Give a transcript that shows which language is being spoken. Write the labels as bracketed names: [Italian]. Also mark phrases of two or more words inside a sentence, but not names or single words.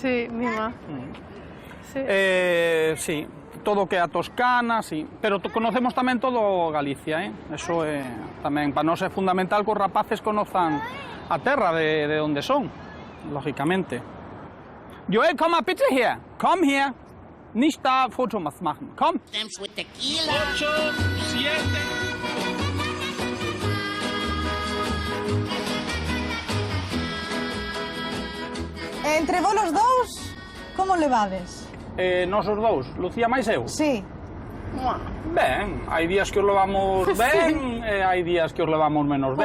[Galician] Sí, mima. Sí. Sí, todo que a Toscana, sí. Pero conocemos tamén todo Galicia, Eso é tamén, para nós é fundamental que os rapaces conozan a terra de onde son, lógicamente. [German] Joel, komm mal bitte her. Komm her. Nicht da Foto machen. Komm. 8, 7... [Galician] Entre vos os dous, como levades? Nós os dous, Lucía máis eu. Sí. Ben, hai días que os levamos ben e hai días que os levamos menos ben,